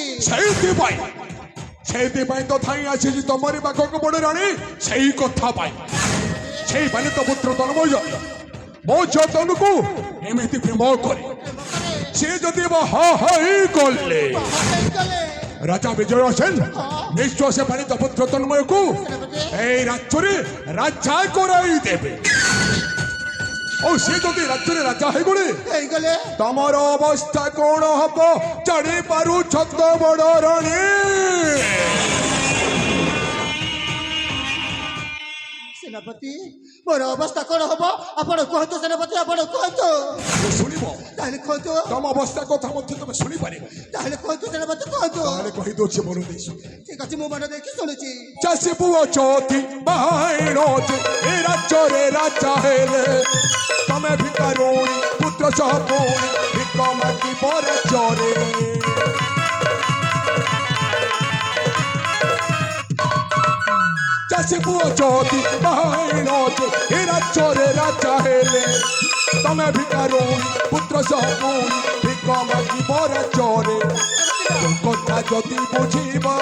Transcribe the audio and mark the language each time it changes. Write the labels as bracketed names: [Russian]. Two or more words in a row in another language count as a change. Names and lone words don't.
[Odia] ସେଇଥିପାଇଁ ତ ଥାଇ ଆସିଛି ତମରି ପାଖକୁ ବଡ଼ ରାଣୀ। ସେଇ କଥା ପାଇଁ ସେଇ ମାନେ ତ ପୁତ୍ର ତନ୍ମୟ ମୋ ଝିଅ ତନୁକୁ ଏମିତି ପ୍ରେମ କରେ। ସେ ଯଦି ଗଲେ ରାଜା ବିଜୟ ସେନ ନିଶ୍ଚୟ ସେ ପାଣିତ ପୁତ୍ର ତନ୍ମୟକୁ ଏଇ ରାଜ୍ୟରେ ରାଜା କରାଇ ଦେବେ। ଓ ସେ ଯଦି ରାଜ୍ୟରେ ରାଜା ହୟେ ତୁମର ଅବସ୍ଥା କ'ଣ ହବ ଜାଣି ପାରୁଛ ତ ବଡ଼ ରାଣୀ। ସେନାପତି ମୋର ଅବସ୍ଥା କ'ଣ ହବ ଆପଣ କୁହନ୍ତୁ ସେନାପତି ଆପଣ କୁହନ୍ତୁ ଶୁଣିବ ତାହେଲେ କୁହନ୍ତୁ ତମ ଅବସ୍ଥା କଥା ମଧ୍ୟ ତମେ ଶୁଣିପାରିବ ତାହେଲେ କୁହନ୍ତୁ ସେନାପତି କୁହନ୍ତୁ ତାହେଲେ କହିଦଉଛି ମନ ଦେଇ ଶୁଣ ଠିକ ଅଛି ମୁଁ ମନ ଦେଇକି ଶୁଣୁଛି ଚାଷୀ ପୁଅ ଚୋତି ବାହାଇଣ ଏ ରାଜ୍ୟରେ ରାଜା ହେଲେ ତମେ ଭିକାରୁଣୀ ପୁତ୍ର ସହ ପୁଣି ଭିକ ମାଗିବ ରାଜ୍ୟରେ ଚାଷୀ ପୁଅ ଚୋତି ବାହାଇଣ ଏ ରାଜ୍ୟରେ ରାଜା ହେଲେ ତମେ ଭିକାରୁଣୀ ପୁତ୍ର ସହ ପୁଣି ଭିକ ମାଗିବ ରାଜ୍ୟରେ ତୋ କଥା ଯଦି ବୁଝିବ